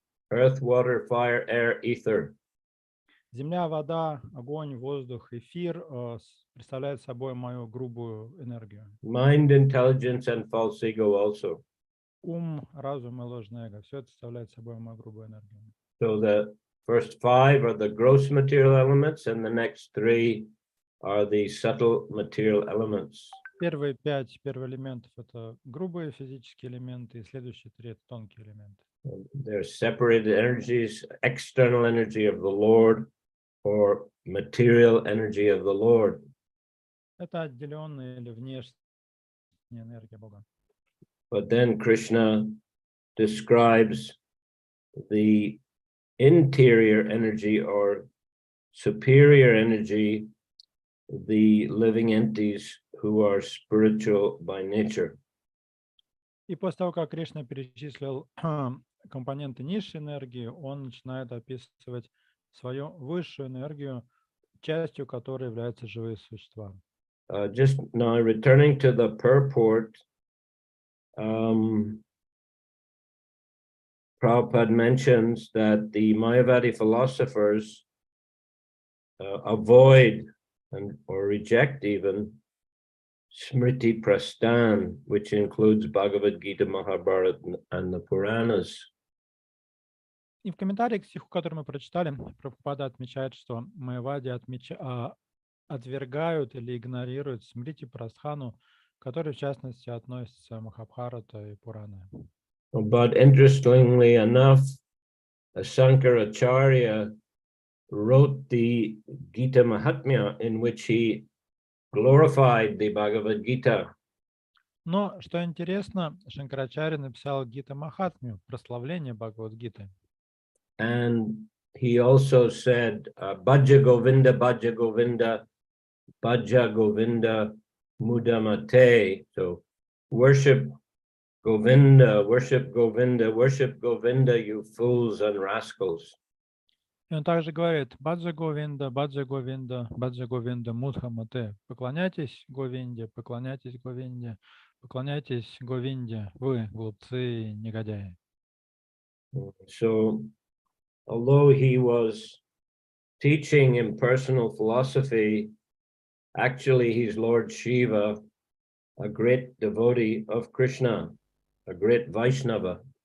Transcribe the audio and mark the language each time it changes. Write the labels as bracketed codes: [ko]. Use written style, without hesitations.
[en] Earth, water, fire, air, ether. [ru] Земля, вода, огонь, воздух, эфир представляют собой мою грубую энергию. [en] Mind, intelligence, and false ego also. [ru] Ум, разум и ложное эго. Все это представляет собой мою грубую энергию. [en] So the first five are the gross material elements, and the next three are the subtle material elements. [ru] Первые пять элементов это грубые физические элементы, и следующие три это тонкие элементы. [en] They're separated energies, external energy of the Lord, or material energy of the Lord. [ru] Это отделенная или внешняя энергия Бога. [en] But then Krishna describes the interior energy or superior energy, the living entities who are spiritual by nature. [ru] И после того, как Кришна перечислил компоненты низшей энергии, он начинает описывать свою высшую энергию, частью которой являются живые существа. [en] Just now, returning to the purport, Prabhupada mentions that the Mayavadi philosophers avoid or reject even Smriti Prastan, which includes Bhagavad Gita, Mahabharata, and the Puranas. [ru] И в комментарии к стиху, который мы прочитали, Прабхупада отмечает, что майявади отвергают или игнорируют Смрити Прастхану, который в частности относится к Махабхарата и Пураны. [en] But interestingly enough, Shankaracharya wrote the Gita Mahatmya, in which he glorified the Bhagavad Gita. [ru] Но, что интересно, Шанкарачарья написал Гита Махатмию, прославление Бхагавад-гиты. [en] And he also said, [sa] Bhaja Govinda, Bhaja Govinda, Bhaja Govinda Mudamate. [en] So worship Govinda, worship Govinda, worship Govinda, you fools and rascals. [ru] И он также говорит, Баджа Говинда, Баджа Говинда, Баджа Говинда, Мудхамате. Поклоняйтесь Говинде, поклоняйтесь Говинде, поклоняйтесь Говинде, вы, глупцы и негодяи. [en] So, although he was teaching impersonal philosophy, actually he's Lord Shiva, a great devotee of Krishna, a great Vaishnava.